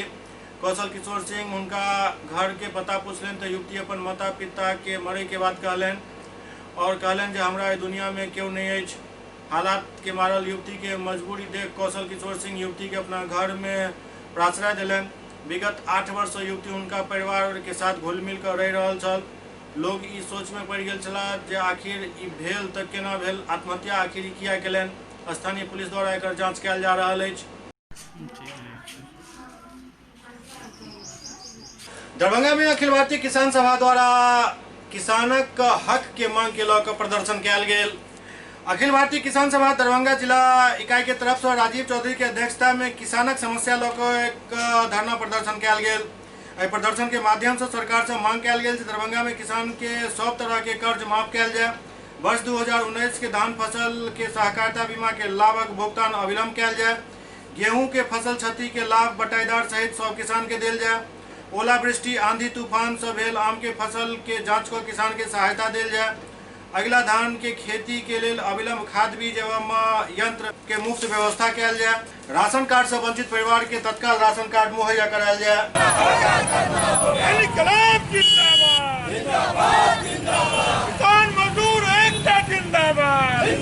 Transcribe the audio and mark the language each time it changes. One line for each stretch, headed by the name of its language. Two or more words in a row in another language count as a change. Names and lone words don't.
Maithili: कौशल किशोर सिंह उनका घर के पता पूछलन तो युवती अपन माता पिता के मरे के बाद कहलन और कहलन जे हमरा दुनिया में क्यों नहीं है। हालात के मारल युवती के मजबूरी देख कौशल किशोर सिंह युवती के अपना घर में प्राश्रय दिलन। विगत 8 वर्ष से युवती उनका परिवार के साथ घुल मिल कर रह रहल छल। लोग ई सोच में पड़ गेल छला जे आखिर ई भेल त केना भेल, आत्महत्या आखिर किया केलन। स्थानीय पुलिस द्वारा एकर जांच कयल जा रहल अछि। दरभंगा में अखिल भारतीय किसान सभा द्वारा किसानक हक के मांग के लऽ कऽ प्रदर्शन कयल गेल। अखिल भारतीय किसान सभा दरभंगा जिला इकाई के तरफ से राजीव चौधरी के अध्यक्षता में किसानक समस्या लऽ कऽ एक धरना प्रदर्शन कयल गेल। एहि प्रदर्शन के माध्यम से सरकार से मांग कयल गेल दरभंगा में किसान के सब तरह के कर्ज माफ कयल जाए। वर्ष 2019 के धान फसल के सहकारिता बीमा के लाभक भुगतान अविलंब कयल जाए। गेहूं के फसल क्षति के लाभ बटाईदार सहित सब किसान के देल जाए। ओलावृष्टि आंधी तूफान से भेल आम के फसल के जांच को किसान के सहायता देल जाए। अगला धान के खेती के लिए अविलंब खाद बीज एवं यंत्र के मुफ्त व्यवस्था कयल जाए। राशन कार्ड से वंचित परिवार के तत्काल राशन कार्ड मुहैया करायल जाए। किसान मजदूर एकता जिंदाबाद।